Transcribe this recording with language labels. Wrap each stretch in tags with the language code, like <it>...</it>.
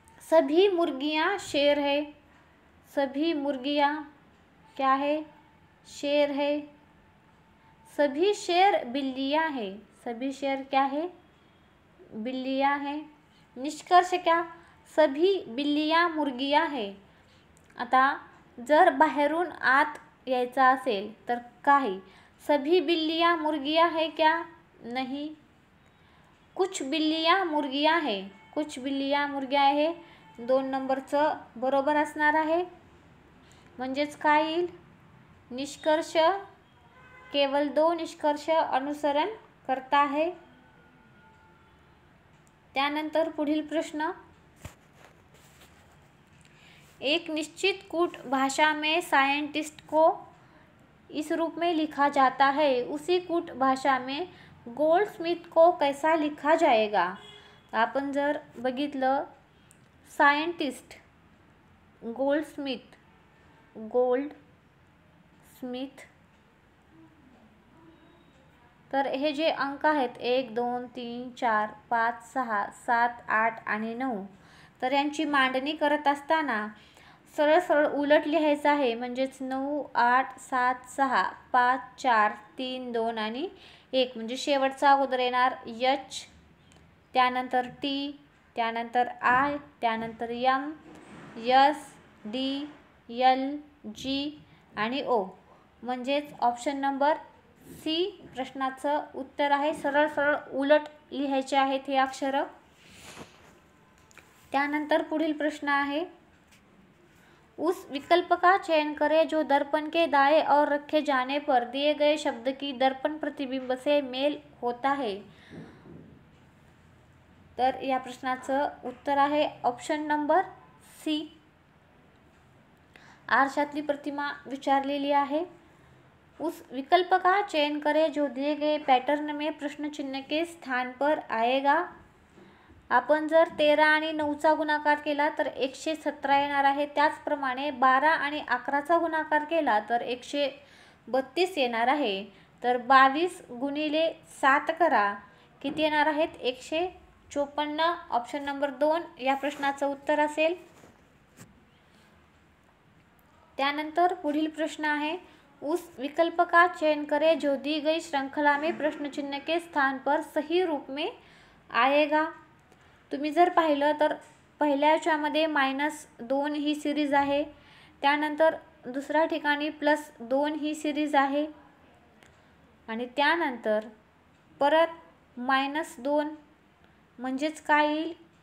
<hi>सभी मुर्गियां शेर है। सभी मुर्गियां क्या है? शेर है। सभी शेर बिल्लियां है। सभी शेर क्या है? बिल्लियां है। निष्कर्ष क्या? सभी बिल्लियां मुर्गियां है।</hi> <mr>आता जर बाहेरून आत यायचं असेल तर काही,</mr> <hi>सभी बिल्लियां मुर्गियां है क्या? नहीं। कुछ बिल्लियां मुर्गियां है।</hi> <mr>कुछ बिल्लियां मुर्ग्या आहे। 2 नंबरचं बरोबर असणार आहे। म्हणजेच काय येईल?</mr> <hi>निष्कर्ष केवल 2 निष्कर्ष अनुसरण करता है।</hi> <mr>त्यानंतर पुढील प्रश्न,</mr> <hi>एक निश्चित कूट भाषा में साइंटिस्ट को इस रूप में लिखा जाता है, उसी कूट भाषा में गोल्डस्मिथ को कैसा लिखा जाएगा?</hi> <mr>आपण जर बघितलं सायंटिस्ट, गोल्डस्मिथ, तर हे जे अंक आहेत 1 2 3 4 5 6 7 8 आणि 9, तर यांची मांडणी करत असताना सरळ सरळ उलट लिहायचं आहे। म्हणजेच 9 8 7 6 5 4 3 2 आणि 1, म्हणजे शेवटचा अगोदर येणार एच, त्यानंतर टी, त्यानंतर आय, त्यानंतर एम, एस, डी, एल, जी आणि ओ। म्हणजेच ऑप्शन नंबर सी प्रश्नाचं उत्तर आहे। सरळ सरळ उलट लिहायचे आहेत हे अक्षर। त्यानंतर पुढील प्रश्न आहे,</mr> <hi>उस विकल्प का चयन करें जो दर्पण के दाएं और रखे जाने पर दिए गए शब्द की दर्पण प्रतिबिंब से मेल होता है।</hi> <mr>तर या प्रश्नाचं उत्तर आहे ऑप्शन नंबर सी। आरशातली प्रतिमा विचारलेली आहे।</mr> <hi>उस विकल्प का चयन करें जो दिए गए पैटर्न में प्रश्न चिन्ह के स्थान पर आएगा।</hi> <mr>आपण जर 13 आणि 9चा गुणाकार केला तर 117 येणार आहे। त्याचप्रमाणे 12 आणि 11चा गुणाकार केला तर 132 येणार आहे। तर 22 गुणिले 7 करा, किती येणार आहेत? 154। ऑप्शन नंबर 2 या प्रश्नाचं उत्तर असेल। त्यानंतर पुढील प्रश्न आहे,</mr> <hi>उस विकल्प का चयन करें जो दी गई श्रृंखला में प्रश्न चिन्ह के स्थान पर सही रूप में आएगा।</hi> <mr>तुम्ही जर पाहिलं तर पहिल्या याच्यामध्ये -2 ही सिरीज आहे, त्यानंतर दुसऱ्या ठिकाणी +2 ही सिरीज आहे, आणि त्यानंतर परत -2, म्हणजेच काय येईल?</mr>